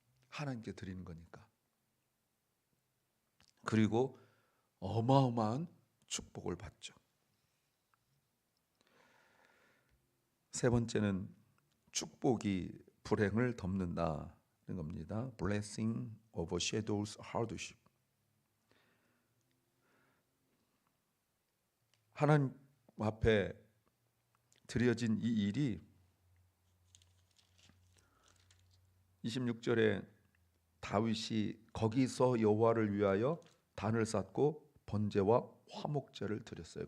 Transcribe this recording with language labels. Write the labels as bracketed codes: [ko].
[ko] 하나님께 드리는 거니까. 그리고 어마어마한 축복을 받죠. 세 번째는 축복이 불행을 덮는다는 겁니다. [en] Blessing overshadows hardship. [ko] 하나님 앞에 드려진 이 일이 26절에 다윗이 거기서 여호와를 위하여 단을 쌓고 번제와 화목제를 드렸어요.